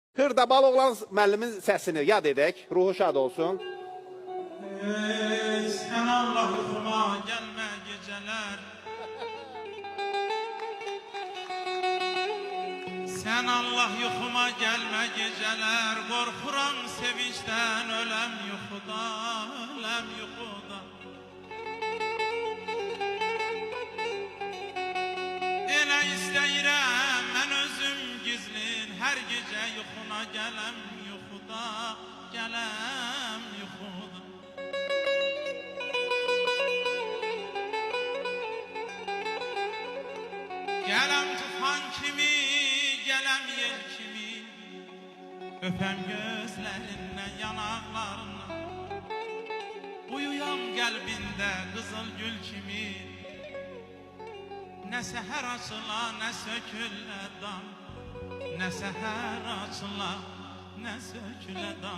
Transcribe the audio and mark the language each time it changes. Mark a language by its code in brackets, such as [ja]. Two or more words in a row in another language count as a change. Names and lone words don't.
[az] Hırdabalı oğlan müəllimin səsini yad edək. Ruhu şad olsun. Sen Allah yuxuma gelme geceler. Sen Allah yuxuma gelme geceler. Korkuram sevinçten ölem yuxuda, ölem yuxuda. Elə istəyirəm mən özüm gizlin. Her gece yuxuna gelem yuxuda, gelem yuxuda. Gelem tufan kimi, gelem yel kimi. [tr] Öpem gözlerinden, yanaklarından. Uyuyam kalbinde kızıl gül kimi. Ne seher açıla, ne söküle dam. Ne seher açıla, ne söküle dam.